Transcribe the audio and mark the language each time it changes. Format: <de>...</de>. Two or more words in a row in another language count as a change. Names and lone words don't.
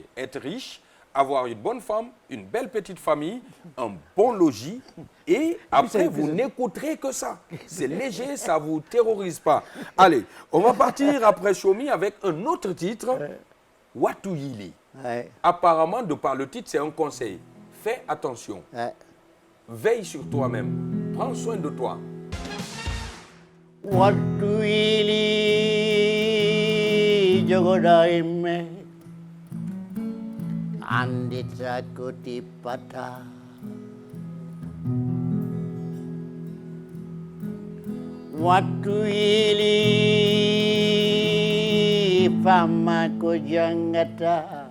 <fr>Être riche, avoir une bonne femme, une belle petite famille, un bon logis, et après, vous n'écouterez que ça. C'est léger, ça ne vous terrorise pas. Allez, on va partir après Chomi avec un autre titre, Watu Yili. Apparemment, de par le titre, c'est un conseil. fais attention. Ouais. Veille sur toi-même. Prends soin de toi.</fr> <ff>Wattu ili jogoda imme andita kutipata wattu ili fama ko jangata</ff>